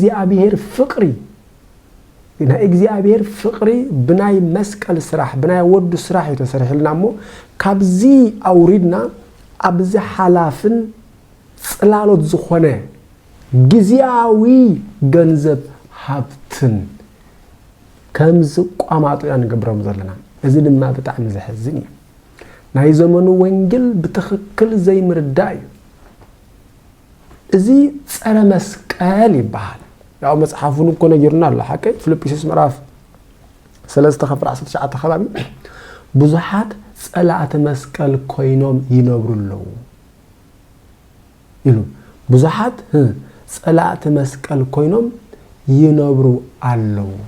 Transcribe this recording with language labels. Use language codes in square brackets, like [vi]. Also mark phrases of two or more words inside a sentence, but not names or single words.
[ti] እግዚአብሔር ፍቅሪ ብናይ መስቀል ስራሕ ብናይ ወዱ ስራሕ የተሰርሕልና እሞ ካብዚ አውሪድና ኣብዚ ሓላፍን ጽላሎት ዝኾነ ጊዜያዊ ገንዘብ ሀብትን ከምዝ ቋማጡ ያንገብረም ዘለና እዚ ድማ በጣም ዘሕዝን እዩ ናይ ዘመኑ ወንጌል ብትክክል ዘይምርዳይ እዚ ጸረ መስቀል ይባሃል ያው መጽሐፉን እኮ ነግርና አለ ሐቀ ፊልጵስዩስ ምዕራፍ 3:19 ከባቢ ብዙሓት ጸላእተ መስቀል ኮይኖም ይነብሩለው ይሉ ብዙሓት ጸላእተ መስቀል ኮይኖም ይነብሩ አለው